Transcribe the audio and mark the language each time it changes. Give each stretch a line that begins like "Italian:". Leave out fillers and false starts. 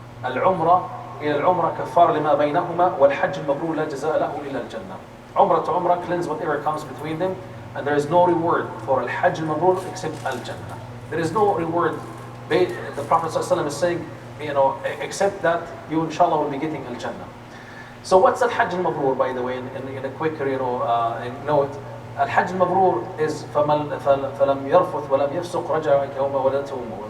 Arabic: Al-Umrah إلى العمرة كفار لما بينهما والحج المبرور لا جزاء له إلا الجنة.
English: Umrah to Umrah cleanse whatever comes between them, and there is no reward for Al-Hajj al-Mabrur except Al-Jannah. There is no reward. The Prophet ﷺ is saying, except that you inshallah will be getting Al-Jannah. So what's Al-Hajj al-Mabrur, by the way, in a quicker note? Al-Hajj al-Mabrur is
Arabic: فَلَمْ يَرْفُثْ وَلَمْ يَفْسُقْ رَجَعَ كَيَوْمَ وَلَدْتُهُ أُمُّهُ.